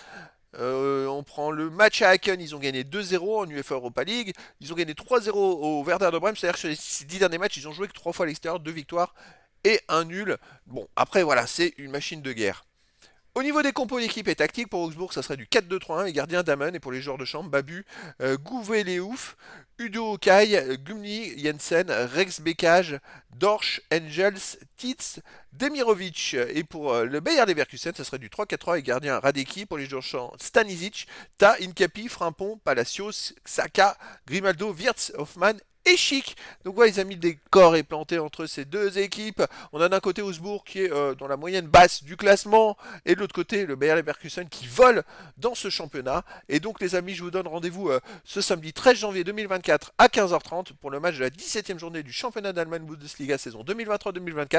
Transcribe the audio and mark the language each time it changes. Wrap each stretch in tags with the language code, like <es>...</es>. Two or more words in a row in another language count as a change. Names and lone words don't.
<fr>On prend le match à Haken, ils ont gagné 2-0 en UEFA Europa League. Ils ont gagné 3-0 au Werder de Brême, c'est-à-dire que sur les 10 derniers matchs, ils ont joué que 3 fois à l'extérieur, 2 victoires et un nul. Bon, après voilà, c'est une machine de guerre. Au niveau des compos d'équipe et tactique, pour Augsbourg, ça serait du 4-2-3-1, les gardiens Damen, et pour les joueurs de chambre, Babu, Gouvet-Leouf, Udo Okai, Gumni, Jensen, Rex Bekage, Dorsch, Engels, Titz, Demirovic. Et pour le Bayer Leverkusen, ça serait du 3-4-3 et gardien Radeki. Pour les joueurs de champ, Stanisic, Ta, Incapi, Frimpong, Palacios, Xhaka, Grimaldo, Wirtz, Hoffmann et Chic. Donc voilà, les amis, le décor est planté entre ces deux équipes. On a d'un côté Augsbourg qui est dans la moyenne basse du classement et de l'autre côté le Bayer Leverkusen qui vole dans ce championnat. Et donc les amis, je vous donne rendez-vous ce samedi 13 janvier 2024 à 15h30 pour le match de la 17e journée du championnat d'Allemagne Bundesliga saison 2023-2024.</fr>